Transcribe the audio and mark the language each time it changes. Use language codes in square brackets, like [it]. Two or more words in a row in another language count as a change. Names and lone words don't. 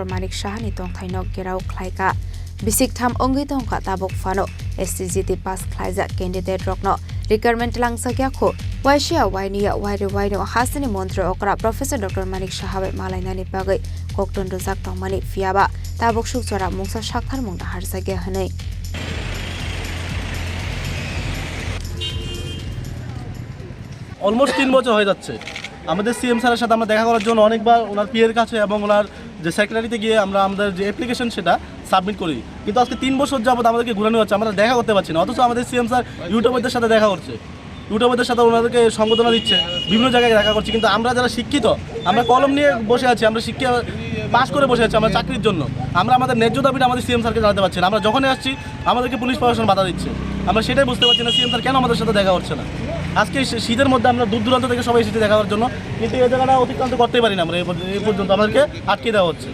[trp] Manik Shahani Tong Thainok Gerau Khlaika Bisik Tham Ongi Tongka Tabok Fano STGT Pass Khlaijak Candidate Rock no requirement langsakya kho Waishia Wainia Waino Hasini Montri Okra Professor Dr. Manik Shahabe Malainani Bagai Kokton Rozak Tongmani Fiaba Tabok Shukchara Mungsa Shakthar Mungda Harsage Hanei [bn] অলমোস্ট 3 বছর হয়ে যাচ্ছে আমাদের সিএম স্যারের সাথে আমরা দেখা করার জন্য অনেকবার ওনার পিএর কাছে এবং ওনার যে সেক্রেটারিতে গিয়ে আমরা আমাদের যে অ্যাপ্লিকেশন সেটা সাবমিট করি কিন্তু আজকে 3 বছর যাবত আমাদেরকে ঘুরানো হচ্ছে আমরা দেখা করতে পারছি না অথচ আমাদের সিএম স্যার ইউটিউবারদের সাথে দেখা করছে ইউটিউবারদের সাথে ওনাদেরকে সংবর্ধনা দিচ্ছে বিভিন্ন জায়গায় দেখা করছে কিন্তু আমরা যারা শিক্ষিত আমরা কলম নিয়ে বসে আছি আমরা শিক্ষা পাস করে বসে আছি আমরা চাকরির জন্য আমরা আমাদের ন্যায্য দাবিটা আমাদের সিএম স্যারকে জানাতে পারছি না আমরা যখনই আসছি আমাদেরকে পুলিশ প্রশাসন বাধা দিচ্ছে আমরা সেটাই বুঝতে পারছি না সিএম স্যার কেন আমাদের সাথে দেখা হচ্ছে না আজকে শীতের মধ্যে আমরা দূর দূরান্ত থেকে সবাই এসেছি দেখা করার জন্য কিন্তু এই জায়গাটা অতিক্রান্ত করতে পারি না আমরা এই পর্যন্ত আমাদেরকে আটকে দেওয়া হচ্ছে